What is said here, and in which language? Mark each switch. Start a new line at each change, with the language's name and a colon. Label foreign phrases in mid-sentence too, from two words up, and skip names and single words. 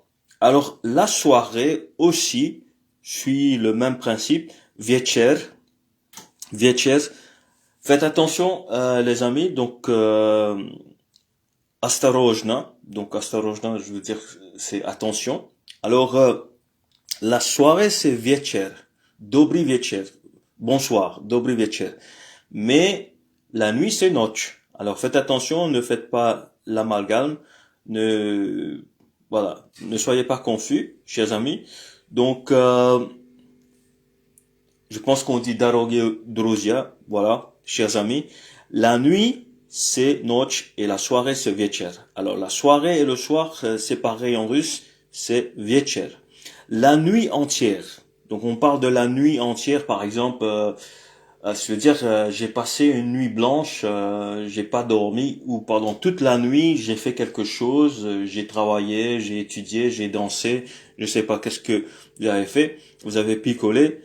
French: Alors, la soirée aussi suit le même principe, вечер. Faites attention, les amis, donc,
Russian: осторожно,
French: donc
Russian: осторожно,
French: je veux dire, c'est attention. Alors, la soirée, c'est вечер,
Russian: добрый вечер,
French: bonsoir,
Russian: добрый вечер.
French: Mais la nuit, c'est ночь. Alors faites attention, ne faites pas l'amalgame, ne soyez pas confus, chers amis. Donc, je pense qu'on dit
Russian: дороги, друзья,
French: voilà, chers amis. La nuit, c'est ночь et la soirée, c'est вечер. Alors la soirée et le soir, c'est pareil en russe, c'est вечер. La nuit entière. Donc on parle de la nuit entière, par exemple. Je veux dire, j'ai passé une nuit blanche, j'ai pas dormi, ou pendant toute la nuit, j'ai fait quelque chose, j'ai travaillé, j'ai étudié, j'ai dansé, je sais pas qu'est-ce que vous avez fait, vous avez picolé.